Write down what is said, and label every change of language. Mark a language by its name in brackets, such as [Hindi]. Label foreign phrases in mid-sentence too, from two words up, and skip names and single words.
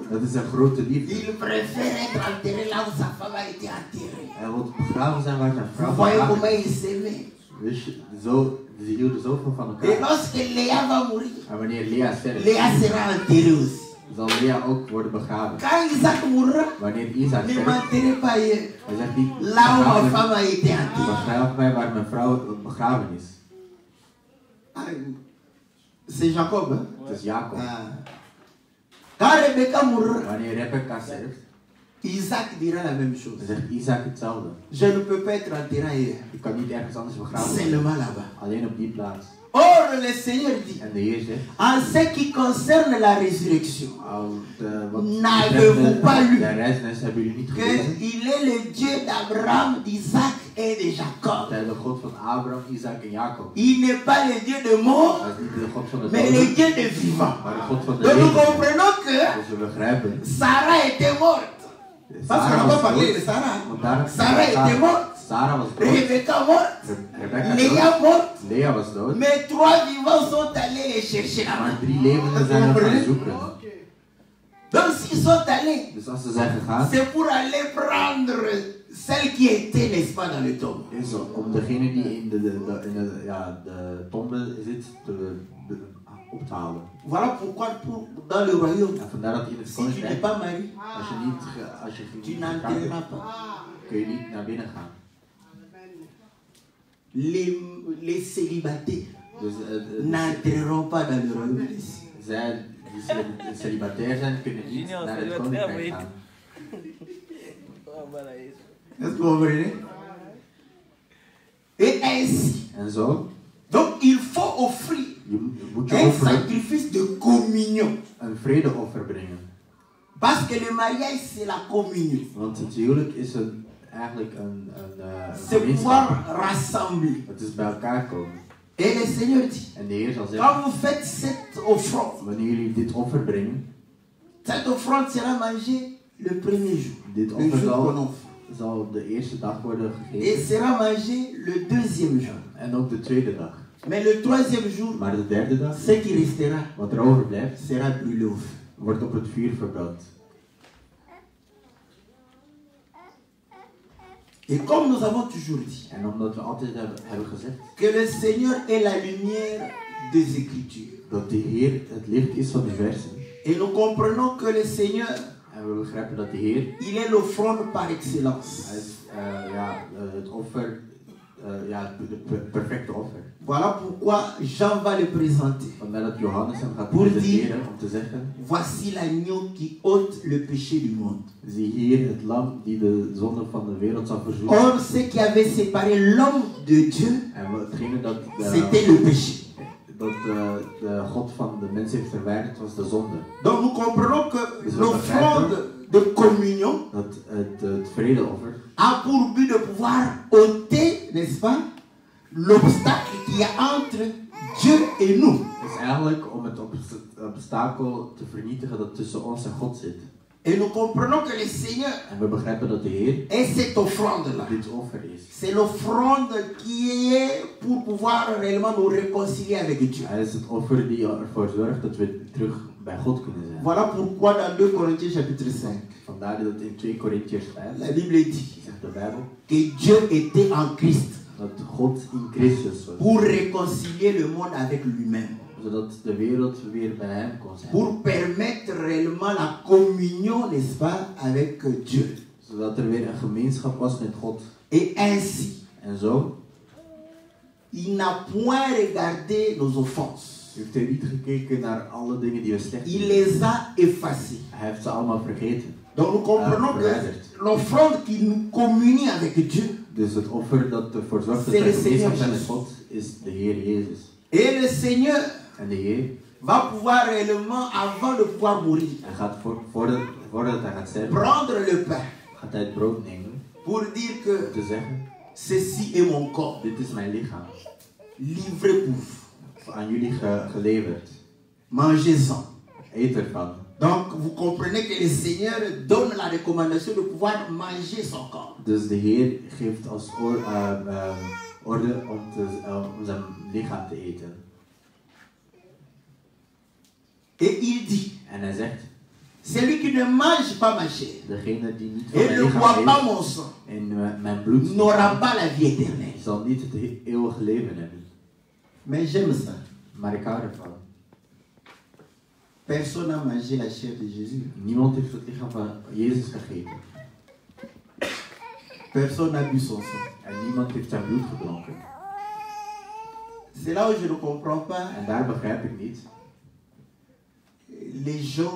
[Dutch] dat is een grote liefde. [French] Il préfère être enterré là où sa femme a été enterrée. [Dutch] Hij wil begraven zijn waar zijn [French] Vous [Dutch] vrouw [French] voyez [Dutch] begraven [French] comment [Dutch] is. [French] ils s'aimaient. [Dutch] Dus ze hielden zoveel van [French] Et [Dutch] elkaar. [French] lorsque Léa va mourir, [Dutch] En wanneer Lea sterft, [French] Léa sera enterrée aussi. [Dutch] zal Lea ook worden begraven. [French] Quand Isaac mourra, [Dutch] Wanneer Isaac [French] ne [Dutch] sterft, [French] m'enterrez pas hier. [Dutch] hij zegt niet, [French] Là où ma femme a été enterrée. [Dutch] begraaf mij waar mijn vrouw begraven is. [French] Ah, c'est Jacob, hein? [Dutch] Het is Jacob. [French] Ah. Quand Rebecca mourra, [Dutch] Wanneer Rebecca sterft, [French] Isaac dira la même chose. [Dutch] dan zegt Isaac hetzelfde. [French] Je ne peux pas être enterré ailleurs. [Dutch] Ik kan niet ergens anders begraven worden, [French] Seulement là-bas. [Dutch] alleen op die plaats. [French] Or, le Seigneur dit, [Dutch] En de Heer zegt, [French] en ce qui concerne la résurrection, [Dutch] wat [French] n'avez-vous pas lu [Dutch] de reisnis hebben jullie niet gelezen? [French] qu'il est le Dieu d'Abraham, d'Isaac et de Jacob. [Dutch] Hij is de God van Abraham, Isaac en Jacob. [French] Il n'est pas le Dieu de mort, [Dutch] Hij is niet de God van de [French] mais le [Dutch] doden, [French] Dieu de vivant. [Dutch] maar de God van de [French] Donc nous [Dutch] levenden. [French] comprenons que [Dutch] Dus we begrijpen. [French] Sarah était morte. Parce qu'on n'a pas parlé de Sarah. [Dutch] Want daar- [French] Sarah était morte. [Dutch] Sarah was dood. [French] Rebecca morte. [Dutch] Rebecca [French] Léa [Dutch] dood. [French] morte. [Dutch] Lea was dood. [French] Mais 3 vivants sont allés les chercher là-bas. [Dutch] Maar 3 levenden zijn er gaan zoeken. [French] Donc s'ils sont allés, [Dutch] Dus als ze zijn gegaan, [French] c'est pour aller prendre celle qui était, n'est-ce pas, dans le tombe. [Dutch] is om degene die in de tombe zit op te halen. [French] Voilà pourquoi dans le royaume, [Dutch] En vandaar dat in het [French] si tu n'es [Dutch] koninkrijk, [French] pas marié, [Dutch] als je [French] tu [Dutch] niet [French] n'enterreras [Dutch] getrouwd [French] pas. [Dutch] bent, kun je niet naar binnen gaan. [French] Les célibataires [Dutch] Dus [French] n'entreront pas dans le royaume des cieux. [Dutch] zij die celibatair zijn, kunnen niet naar het koninkrijk gaan. [French] Est-ce que vous comprenez? Et ainsi, [Dutch] En zo, [French] donc il faut offrir [Dutch] je moet je [French] un [Dutch] offeren, [French] sacrifice de communion. [Dutch] een vredeoffer brengen. [French] Parce que le mariage, c'est la communion. [Dutch] Want het huwelijk is eigenlijk een [French] C'est pouvoir [Dutch] gemeenschap. [French] rassembler. [Dutch] Het is bij elkaar komen. [French] Et le Seigneur dit, [Dutch] En de Heer zal zeggen, [French] quand vous faites cette offrande, [Dutch] wanneer jullie dit offer brengen, [French] cette offrande sera mangée le premier jour. [Dutch] dit [French] Le [Dutch] offer [French] jour qu'on offre. [Dutch] zal de eerste dag worden [French] Et [Dutch] gegeven. [French] sera mangée le deuxième jour. [Dutch] En ook de tweede dag. [French] Mais le troisième jour, [Dutch] Maar de derde dag, [French] ce qui restera [Dutch] wat er overblijft, [French] sera brûlé au feu. [Dutch] wordt op het vuur verbrand. [French] Et comme nous avons toujours dit [Dutch] En omdat we altijd hebben gezegd [French] que le Seigneur est la lumière des Écritures. [Dutch] dat de Heer het licht is van de versen. [French] Et nous comprenons que le Seigneur, [Dutch] En we begrijpen dat de Heer, [French] il est l'offrande par excellence. [Dutch] hij is het offer, de perfecte offer. [French] Voilà pourquoi Jean va le présenter. [Dutch] Vandaar dat Johannes hem gaat [French] Pour [Dutch] presenteren om te zeggen, [French] Voici l'agneau qui ôte le péché du monde. [Dutch] zie hier het lam die de zonde van de wereld zal verzoenen. [French] Or, ce qui avait séparé l'homme de Dieu, [Dutch] En hetgene dat [French] c'était le péché. [Dutch] de God van de mens heeft verwijderd was de zonde. [French] Donc nous comprenons que l'offrande de communion [Dutch] Dat het vredeoffer [French] a pour but de pouvoir ôter, n'est-ce pas, l'obstacle qu'il y a entre Dieu et nous. [Dutch] is eigenlijk om het obstakel te vernietigen dat tussen ons en God zit. [French] Et nous comprenons que le Seigneur [Dutch] En we begrijpen dat de Heer [French] est cette offrande-là. [Dutch] dit offer is. [French] C'est l'offrande qui est pour pouvoir réellement nous réconcilier avec Dieu. [Dutch] Hij is het offer die ervoor zorgt dat we terug bij God kunnen zijn. [French] Voilà pourquoi dans 2 Corinthiens chapitre 5, [Dutch] Vandaar dat in 2 Korintiërs 5 [French] la Bible dit [Dutch] zegt de Bijbel [French] que Dieu était en Christ [Dutch] dat God in Christus was. [French] pour réconcilier le monde avec lui-même. [Dutch] Zodat de wereld weer bij hem kon zijn. [French] Pour permettre réellement la communion, n'est-ce pas, avec Dieu. [Dutch] Zodat er weer een gemeenschap was met God. [French] Et ainsi, [Dutch] En zo [French] il n'a point regardé nos offenses. [Dutch] heeft hij niet gekeken naar alle dingen die we slecht [French] Il [Dutch] doen. [French] les a effacées. [Dutch] Hij heeft ze allemaal vergeten. [French] Donc nous comprenons que l'offrande qui nous communie avec Dieu, [Dutch] Dus het offer dat ervoor zorgt dat [French] C'est [Dutch] wij [French] le [Dutch] gemeenschap [French] Seigneur [Dutch] zijn met [French] Jésus. [Dutch] God is de Heer Jezus. [French] et le Seigneur [Dutch] En de Heer, [French] va pouvoir réellement, avant de pouvoir mourir, [Dutch] hij gaat voordat hij gaat sterven, [French] prendre le pain [Dutch] gaat hij het brood nemen [French] pour dire [Dutch] om [French] que [Dutch] te zeggen, [French] ceci est mon corps, [Dutch] dit is mijn lichaam, [French] livré pour vous. [Dutch] aan jullie geleverd. [French] Mangez-en. [Dutch] Eet ervan. [French] Donc vous comprenez que le Seigneur donne la recommandation de pouvoir manger son corps. [Dutch] Dus de Heer geeft als orde om zijn lichaam te eten. [French] Et il dit, [Dutch] En hij zegt, [French] celui qui ne mange pas ma chair [Dutch] degene die niet van [French] et [Dutch] mijn [French] ne [Dutch] lichaam [French] boit pas [Dutch] eet [French] mon sang [Dutch] en mijn bloed [French] n'aura pas la vie éternelle. [Dutch] zal niet het eeuwige leven hebben. [French] Mais j'aime ça. [Dutch] Maar ik hou ervan. [French] Personne n'a mangé la chair de Jésus. [Dutch] Niemand heeft het lichaam van Jezus gegeten. [French] Personne n'a bu son sang. [Dutch] En niemand heeft zijn bloed gedronken. [French] C'est là où je ne comprends pas. [Dutch] En daar begrijp ik niet. [French] Les gens,